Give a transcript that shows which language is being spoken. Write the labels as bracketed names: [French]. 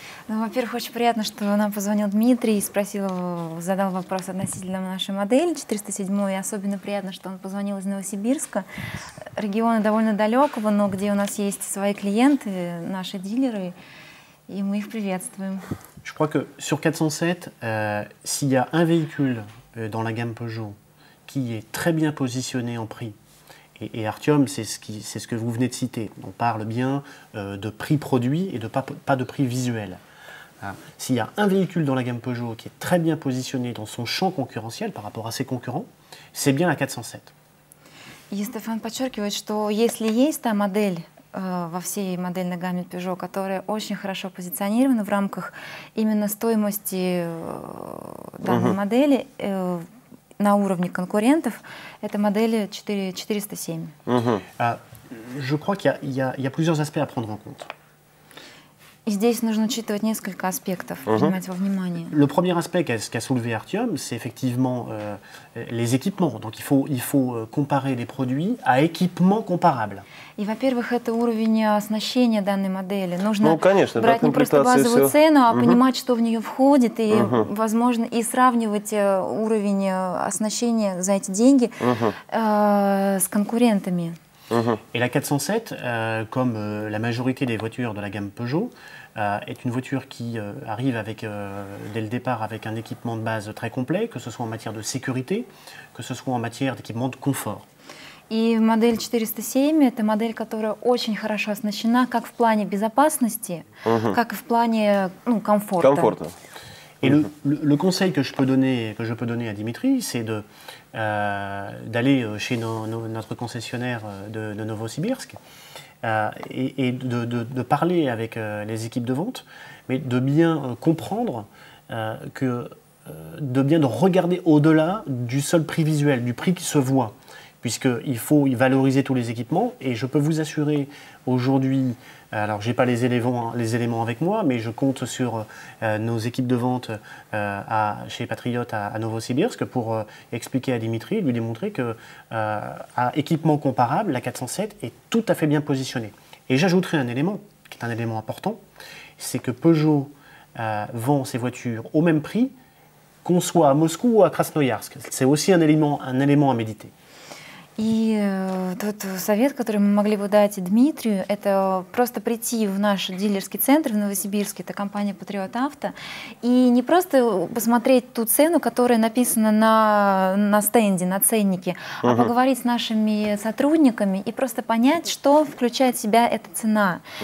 [Russian] Ну, во-первых, очень приятно, что нам позвонил Дмитрий и задал вопрос относительно нашей модели 407, и особенно приятно, что он позвонил из Новосибирска, региона довольно далекого, но где у нас есть свои клиенты, наши дилеры, и мы их приветствуем. [French] Je crois que sur 407, s'il y a un véhicule dans la gamme Peugeot qui est très bien positionné en prix, et Artyom, c'est ce que vous venez de citer. On parle bien de prix produit et de pas de prix visuel. S'il y a un véhicule dans la gamme Peugeot qui est très bien positionné dans son champ concurrentiel par rapport à ses concurrents, c'est bien la 407. [Russian] И Стефан подчеркивает, что если есть та модель, во всей модельной гамме Peugeot, которая очень хорошо позиционирована в рамках именно стоимости данной модели на уровне конкурентов. Это модель 407. [French] Je crois qu'il y a plusieurs aspects à prendre en compte. [Russian] И здесь нужно учитывать несколько аспектов, принимать во внимание. [French] Le premier aspect qu'a soulevé Artyom, c'est effectivement les équipements. Donc il faut comparer les produits à équipements comparables. [Russian] И, во-первых, это уровень оснащения данной модели. Нужно конечно, брать не просто базовую цену, а понимать, что в нее входит, и, возможно, и сравнивать уровень оснащения за эти деньги с конкурентами. [French] Et la 407, comme la majorité des voitures de la gamme Peugeot, est une voiture qui arrive avec, dès le départ avec un équipement de base très complet, que ce soit en matière de sécurité, que ce soit en matière d'équipement de confort. [Russian] И модель 407 – это модель, которая очень хорошо оснащена как в плане безопасности, как и в плане комфорта. [French] Et le conseil que je peux donner à Dimitri, c'est d'aller chez notre concessionnaire de Novosibirsk et de parler avec les équipes de vente, mais de bien comprendre de regarder au-delà du seul prix visuel, du prix qui se voit, puisqu'il faut valoriser tous les équipements. Et je peux vous assurer aujourd'hui, alors je n'ai pas les éléments avec moi, mais je compte sur nos équipes de vente chez Patriote à Novosibirsk pour expliquer à Dimitri, lui démontrer qu'à équipement comparable, la 407 est tout à fait bien positionnée. Et j'ajouterai un élément, qui est un élément important, c'est que Peugeot vend ses voitures au même prix qu'on soit à Moscou ou à Krasnoyarsk. C'est aussi un élément à méditer. [Russian] И тот совет, который мы могли бы дать Дмитрию, это просто прийти в наш дилерский центр в Новосибирске, это компания Patriot Auto, и не просто посмотреть ту цену, которая написана на стенде, на ценнике, а поговорить с нашими сотрудниками и просто понять, что включает в себя эта цена.